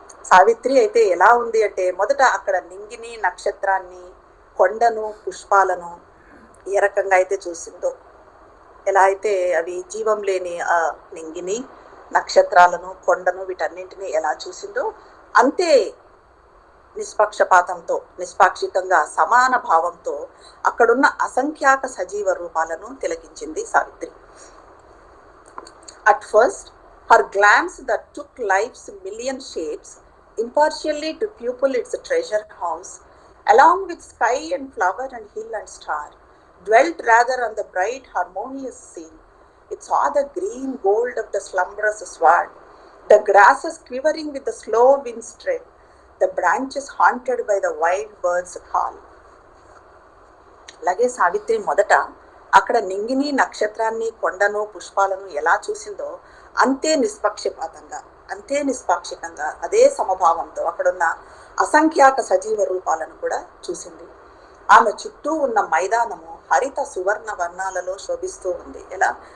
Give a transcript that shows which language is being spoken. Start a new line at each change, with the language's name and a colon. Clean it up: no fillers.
Telugu: సావిత్రి అయితే ఎలా ఉంది అంటే, మొదట అక్కడ నింగిని, నక్షత్రాన్ని, కొండను, పుష్పాలను ఏ రకంగా అయితే చూసిందో, ఎలా అయితే అవి జీవం లేని ఆ నింగిని, నక్షత్రాలను, కొండను, వీటన్నింటినీ ఎలా చూసిందో అంతే నిష్పక్షపాతంతో, నిష్పాక్షికంగా, సమాన భావంతో అక్కడున్న అసంఖ్యాక సజీవ రూపాలను తిలకించింది Savitri.
English: At first, her glance that took life's million shapes impartially to pupil its treasure house, along with sky and flower and hill and star, dwelt rather on the bright harmonious scene. It saw the green gold of the slumberous sward, the grasses quivering with the slow wind's tread, the branches haunted by the wild birds' call.
Telugu: అలాగే సావిత్రి మొదట అక్కడ నింగిని, నక్షత్రాన్ని, కొండను, పుష్పాలను ఎలా చూసిందో అంతే నిష్పక్షపాతంగా, అంతే నిష్పాక్షికంగా, అదే సమభావంతో అక్కడున్న అసంఖ్యాక సజీవ రూపాలను కూడా చూసింది. ఆమె చుట్టూ ఉన్న మైదానము హరిత సువర్ణ వర్ణాలలో శోభిస్తూ ఉంది. ఎలా?